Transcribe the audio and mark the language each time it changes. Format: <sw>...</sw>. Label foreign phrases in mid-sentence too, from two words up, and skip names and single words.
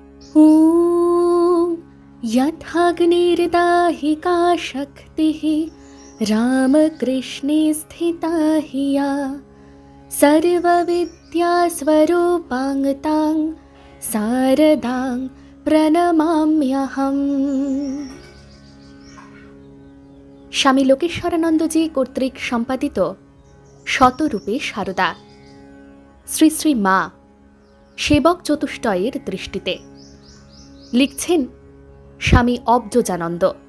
<sa>ॐ यथाग्निर्दाहिका शक्तिः रामकृष्णे स्थिता हि या सर्वविद्यास्वरूपाङ्गतां शारदां প্রণমাম্যহম।</sa> <bn>স্বামী লোকেশ্বরানন্দজি কর্তৃক সম্পাদিত শতরূপে সারদা, শ্রী শ্রী মা সেবক চতুষ্টয়ের দৃষ্টিতে। লিখছেন স্বামী অব্জজানন্দ।</bn>